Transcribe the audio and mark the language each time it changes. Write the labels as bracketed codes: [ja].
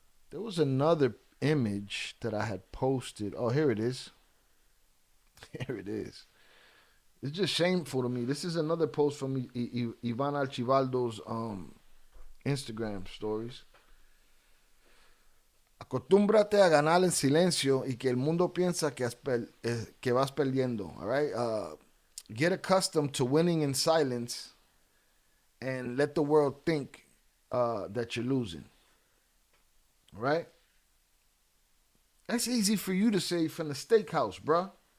[en] There was another image that I had posted. Oh, here it is. Here it is. It's just shameful to me. This is another post from Ivan Archibaldo's Instagram stories. [es] Acostúmbrate a ganar en silencio y que el mundo piensa que vas perdiendo. [en] All right? Get accustomed to winning in silence and let the world think that you're losing. All right? That's easy for you to say from the steakhouse, bruh.